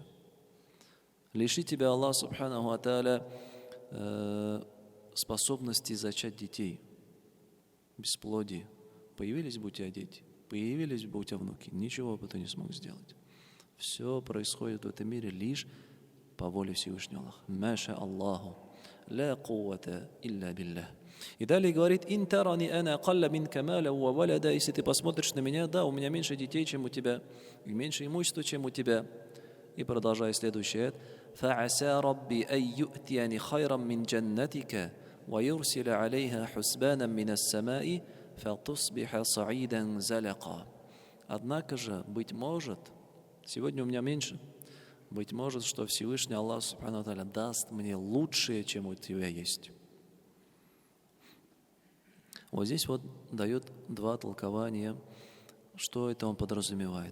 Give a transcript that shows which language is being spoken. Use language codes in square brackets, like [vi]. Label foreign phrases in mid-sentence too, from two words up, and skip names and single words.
[ru] Лиши тебя Аллах [ar] سبحانه وتعالى [ru] способности зачать детей. бесплодии. Появились бы у тебя дети, появились бы у тебя внуки, ничего бы ты не смог сделать. Все происходит в этом мире лишь по воле Всевышнего Аллаха. [ar] ما شاء الله، لا قوة إلا بالله. [ru] И далее говорит: [ar] «إن ترني أنا أقل منك مالا وولدا». [ru] Если ты посмотришь на меня, да, у меня меньше детей, чем у тебя, и меньше имущества, чем у тебя. И продолжая следующий аят: [ar] «فعسى ربي أن يؤتين خيرا من جنتك ويرسل عليها حسبانا من السماء فتصبح صعيدا زلقا». [ru] Однако же, быть может, сегодня у меня меньше, быть может, что Всевышний Аллах [ar] سبحانه وتعالى [ru] даст мне лучшее, чем у тебя есть. Вот здесь вот дает два толкования, что это он подразумевает.